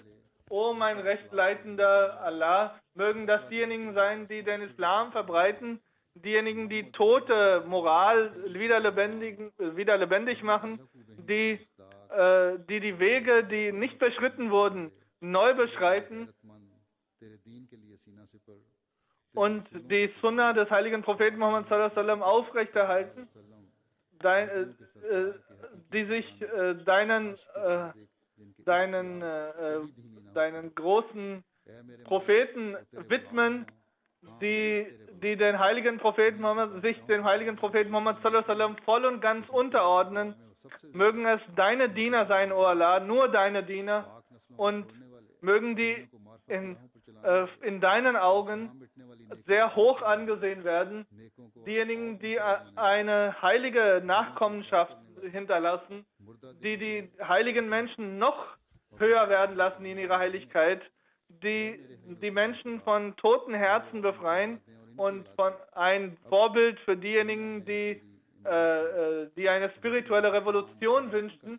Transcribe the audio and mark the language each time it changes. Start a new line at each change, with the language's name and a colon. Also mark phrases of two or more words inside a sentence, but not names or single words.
German: O mein rechtleitender Allah, mögen das diejenigen sein, die den Islam verbreiten, diejenigen, die tote Moral wieder lebendig machen, die die Wege, die nicht beschritten wurden, neu beschreiten und die Sunna des heiligen Propheten Muhammad sallallahu alaihi wasallam aufrechterhalten, die sich deinen großen Propheten widmen, die den heiligen Propheten Muhammad, sich dem heiligen Propheten Muhammad sallallahu alaihi wasallam voll und ganz unterordnen. Mögen es deine Diener sein, O Allah, nur deine Diener, und mögen die in deinen Augen sehr hoch angesehen werden. Diejenigen, die eine heilige Nachkommenschaft hinterlassen, die die heiligen Menschen noch höher werden lassen in ihrer Heiligkeit, die die Menschen von toten Herzen befreien und von ein Vorbild für diejenigen, die eine spirituelle Revolution wünschten.